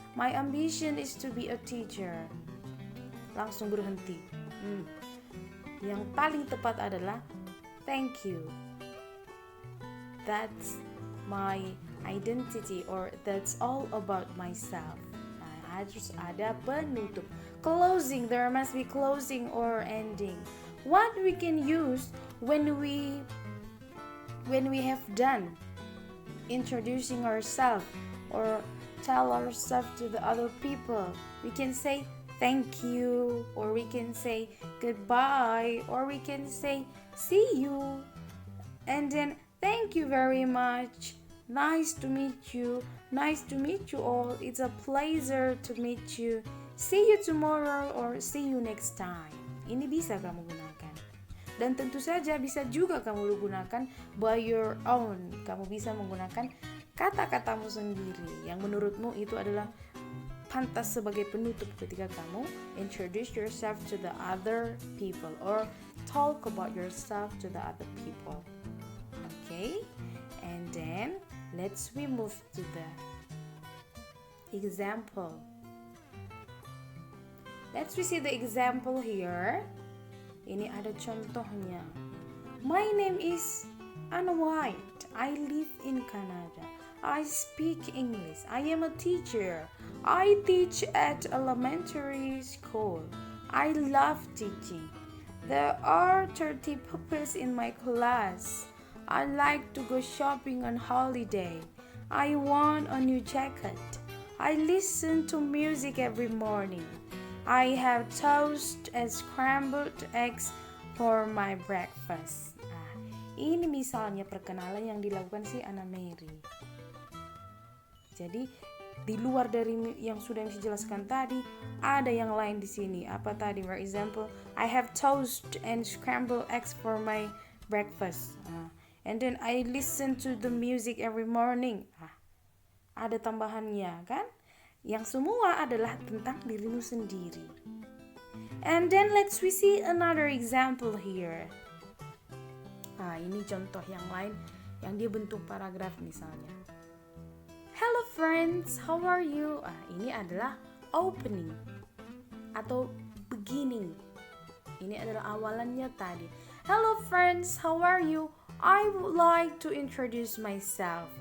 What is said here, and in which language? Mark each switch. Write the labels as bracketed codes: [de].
[en] My ambition is to be a teacher. [id] Langsung berhenti. Yang paling tepat adalah [en] thank you. That's my identity, or that's all about myself. [id] Harus ada penutup. [en] Closing, there must be closing or ending. What we can use when we have done introducing ourselves or tell ourselves to the other people, we can say thank you, or we can say goodbye, or we can say see you. And then, thank you very much. Nice to meet you. Nice to meet you all. It's a pleasure to meet you. See you tomorrow or see you next time. [id] Ini bisa kamu gunakan. Dan tentu saja bisa juga kamu gunakan [en] by your own. [id] Kamu bisa menggunakan kata-katamu sendiri yang menurutmu itu adalah pantas sebagai penutup ketika kamu [en] introduce yourself to the other people [id] or talk about yourself to the other people. [en] Okay? And then let's we move to the example. Let's we see the example here. [id] Ini ada contohnya. [en] My name is Anna White. I live in Canada. I speak English. I am a teacher. I teach at elementary school. I love teaching. There are 30 pupils in my class. I like to go shopping on holiday. I want a new jacket. I listen to music every morning. I have toast and scrambled eggs for my breakfast. [id] Nah, ini misalnya perkenalan yang dilakukan si Anna Mary. Jadi di luar dari yang sudah saya jelaskan tadi, ada yang lain di sini. Apa tadi? [en] For example, I have toast and scrambled eggs for my breakfast. And then I listen to the music every morning. [id] Ada tambahannya kan? Yang semua adalah tentang dirimu sendiri. [en] And then let's we see another example here. [id] Ini contoh yang lain yang dia bentuk paragraf misalnya. [en] Hello friends, how are you? [id] Ini adalah opening atau beginning. Ini adalah awalannya tadi. [en] Hello friends, how are you? I would like to introduce myself.